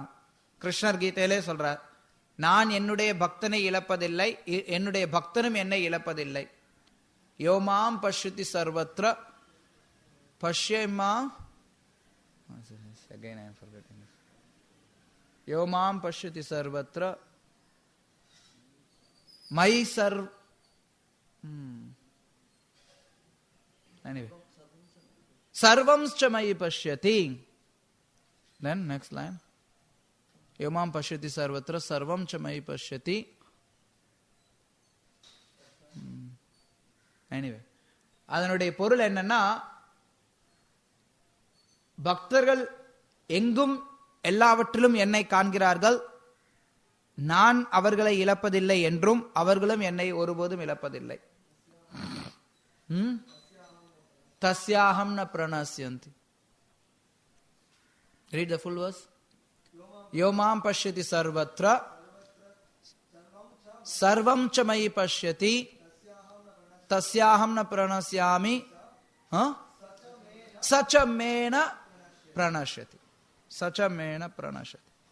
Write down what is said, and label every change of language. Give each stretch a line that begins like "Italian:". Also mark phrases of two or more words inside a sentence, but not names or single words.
Tamil: கிருஷ்ணர் கீதையிலே சொல்றார், நான் என்னுடைய பக்தனை இழப்பதில்லை, என்னுடைய பக்தனும் என்னை இழப்பதில்லை.
Sanskrit: यो मां पश्यति सर्वत्र पश्यमा यो मां पश्यति सर्वत्र मै सर्व anyway सर्वं च मयि पश्यति.
English: Then next line,
Sanskrit: यो मां पश्यति सर्वत्र सर्वं च मयि पश्यति.
Tamil: Anyway அதனுடைய பொருள் என்னன்னா, பக்தர்கள் எங்கும் எல்லாவற்றிலும் என்னை காண்கிறார்கள், நான் அவர்களை இழப்பதில்லை என்றும் அவர்களும் என்னை ஒருபோதும் இழப்பதில்லை.
Sanskrit: तस्याहं न प्रणश्यन्ति.
English: Read the full verse.
Sanskrit: यो मां पश्यति सर्वत्र सर्वं च मयि पश्यति तस्याहं न प्रणश्यामि स च मे न प्रणश्यति. स च मे न प्रणश्यति.